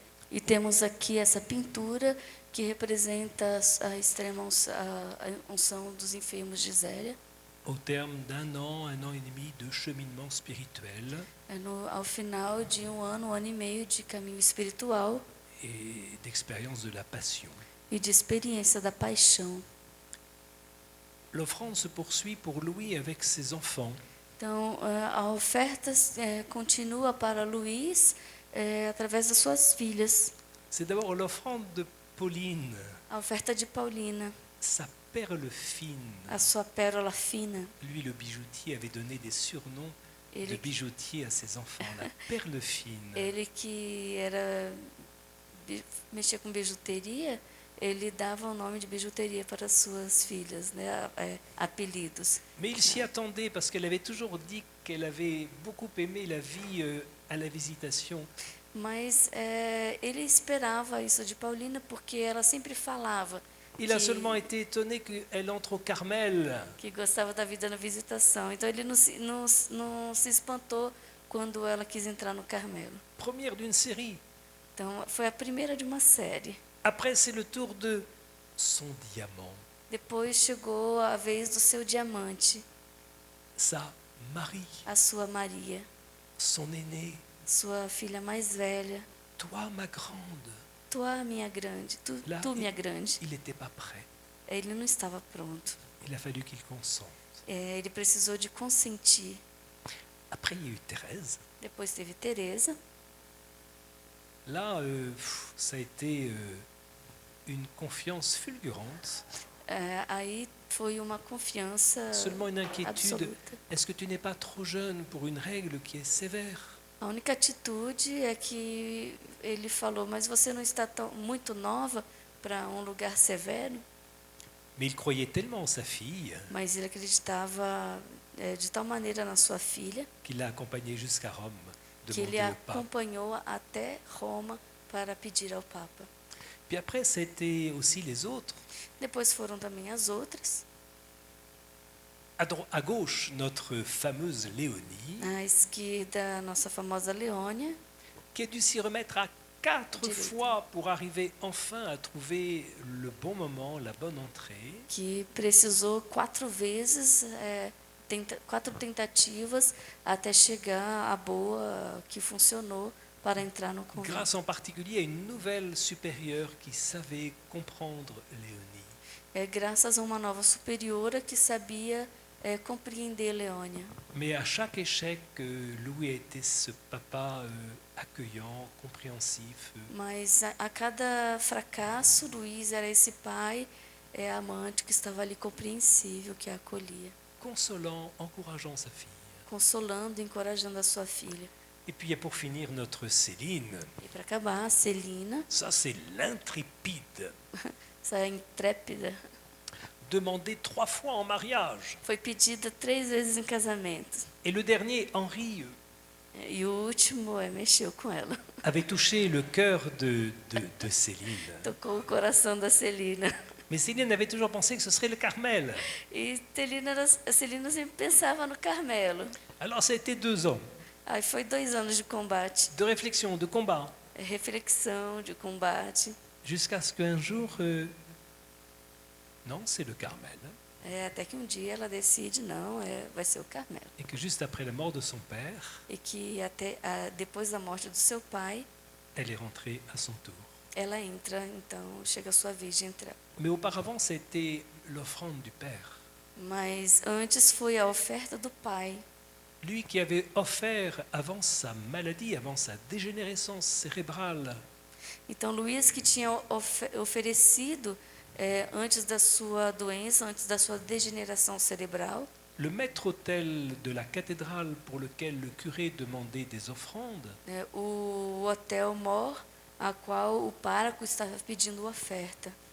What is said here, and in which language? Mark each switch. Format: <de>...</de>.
<pt>E temos aqui essa pintura que representa a extrema unção dos enfermos de Zélia.</pt> <fr>Au terme d'un an et demi de cheminement spirituel</fr> <pt>Ao final de um ano e meio de caminho espiritual</pt> <fr>et d'expérience de la passion.</fr> <pt>e de experiência da paixão.</pt> <fr>L'offrande se poursuit pour Louis avec ses enfants.</fr> <pt>Então, a oferta continua para Luís através das suas filhas.</pt> <fr>C'est d'abord l'offrande de Pauline,</fr> <pt>A oferta de Paulina,</pt> <fr>sa perle fine.</fr> <pt>a sua pérola fina.</pt> <fr>Lui, le bijoutier, avait donné des surnoms de</fr> <pt>Ele,</pt> <fr>bijoutier à ses enfants. La perle fine.</fr> <pt>ele que mexia com bijuteria, ele dava o nome de bijuteria para suas filhas, né? Apelidos.</pt> <fr>Mais il s'y attendait parce qu'elle avait toujours dit qu'elle avait beaucoup aimé la vie à la visitation.</fr> <pt>Mas ele esperava isso de Paulina porque ela sempre falava</pt> <fr>Il a seulement été étonné qu'elle entre au Carmel.</fr> <pt>que gostava da vida na visitação. Então ele não se espantou quando ela quis entrar no Carmelo.</pt> <fr>Première d'une série.</fr> <pt>Então foi a primeira de uma série.</pt> <fr>Après, c'est le tour de son diamant,</fr> <pt>Depois chegou a vez do seu diamante,</pt> <fr>sa Marie,</fr> <pt>a sua Maria,</pt> <fr>son aînée.</fr> <pt>sua filha mais velha.</pt> <fr>Toi, ma grande.</fr> <pt>Tu, minha grande,</pt> <fr>Là,</fr> <pt>tu minha grande.</pt> <fr>il n'était pas prêt.</fr> <pt>Ele não estava pronto.</pt> <fr>Il a fallu qu'il consente.</fr> <pt>Ele precisou de consentir.</pt> <fr>Après, il y a eu Thérèse.</fr> <pt>Depois teve Teresa.</pt> <fr>Là, ça a été une confiance fulgurante.</fr> <pt>Aí foi uma confiança</pt> <fr>Seulement une inquiétude.</fr> <pt>absoluta.</pt> <fr>Est-ce que tu n'es pas trop jeune pour une règle qui est sévère?</fr> <pt>A única atitude é que ele falou, mas você não está muito nova para um lugar severo?</pt> <fr>Mais il croyait tellement en sa fille</fr> <pt>Mas ele acreditava de tal maneira na sua filha</pt> <fr>qu'il l'a accompagnée jusqu'à Rome,</fr> <pt>que ele</pt> <fr>demander</fr> <pt>a</pt> <fr>au pape.</fr> <pt>acompanhou até Roma para pedir ao Papa.</pt> <fr>Puis après, c'était aussi les autres.</fr> <pt>Depois foram também as outras.</pt> <fr>À gauche, notre fameuse Léonie,</fr> <pt>À esquerda, a nossa famosa Leônia,</pt> <fr>qui a dû s'y remettre à 4</fr> <pt>Direita.</pt> <fr>fois pour arriver enfin à trouver le bon moment, la bonne entrée.</fr> <pt>que precisou 4 vezes, 4 tentativas até chegar à boa que funcionou para entrar no convento.</pt> <fr>Grâce en particulier à une nouvelle supérieure qui savait comprendre Léonie.</fr> <pt>graças a uma nova superiora que sabia compreender Leônia.</pt> <fr>Mais à chaque échec, Louis a été ce papa accueillant, compréhensif,</fr> <pt>Mas a cada fracasso, Luiz era esse pai amante que estava ali compreensível, que a acolhia,</pt> <fr>consolant, encourageant sa fille.</fr> <pt>consolando e encorajando a sua filha.</pt> <fr>Et puis, pour finir, notre Céline.</fr> <pt>E para acabar, a Celina,</pt> <fr>Ça, c'est l'intrépide.</fr> <pt>essa intrépida,</pt> <fr>Demandée 3 fois en mariage.</fr> <pt>foi pedida 3 vezes em casamento.</pt> <fr>Et le dernier, Henri,</fr> <pt>E o último mexeu com ela.</pt> <fr>avait touché le cœur de Céline.</fr> <pt>Tocou o coração da Celina.</pt> <fr>Mais Céline avait toujours pensé que ce serait le Carmel.</fr> <pt>E a Celina sempre pensava no Carmelo.</pt> <fr>Alors, ça a été 2 ans</fr> <pt>Aí foi 2 anos de combate,</pt> <fr>de réflexion, de combat,</fr> <pt>reflexão, de combate.</pt> <fr>jusqu'à ce qu'un jour, non, c'est le Carmel.</fr> <pt>Até que um dia ela decide, não, vai ser o Carmelo.</pt> <fr>Et que juste après la mort de son père,</fr> <pt>E que depois da morte do seu pai,</pt> <fr>elle est rentrée à son tour.</fr> <pt>ela entra, então chega a sua vez de entrar.</pt> <fr>Mais auparavant, c'était l'offrande du père.</fr> <pt>Mas antes foi a oferta do pai.</pt> <fr>Lui qui avait offert avant sa maladie, avant sa dégénérescence cérébrale,</fr> <pt>Então Luiz, que tinha oferecido antes da sua doença, antes da sua degeneração cerebral,</pt> <fr>le maître-autel de la cathédrale pour lequel le curé demandait des offrandes,</fr> <pt>o hotel Mor, a qual o pároco estava pedindo oferta.</pt>